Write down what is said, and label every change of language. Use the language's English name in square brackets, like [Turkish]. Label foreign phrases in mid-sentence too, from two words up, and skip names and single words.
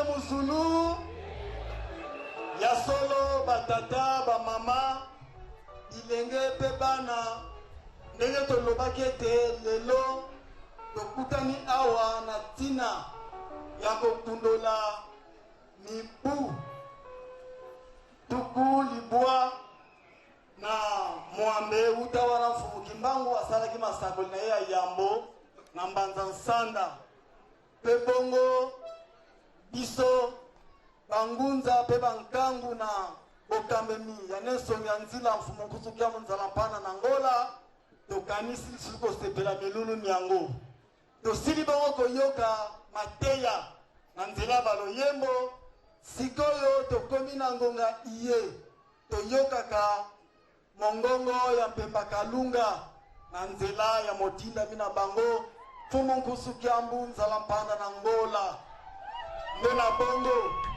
[Lingala] Muzulu ya solo batata bamama ilenge pe bana ndenge tolobaki ete lelo tokutani awa na ntina ya kokundola mibu tuku libwa na mwambe uta wana Mfumu Kimbangu asalaki masakoli na ye ya yambo na mbanza nsanda pe bongo biso bangunza pe bankangu na okambemi ya Nelson ya nzila Mfumu Nkusukia Munzala mpana na Ngola tokanisi siliko sepela melulu miango tosili bango koyoka mateya na nzela baloyembo sikoyo tokomi na ngonga iye toyokaka mongongo ya Mpemba Kalunga na nzela ya motinda mina bango Mfumu Nkusukia Munzala mpana na Ngola ndena bongo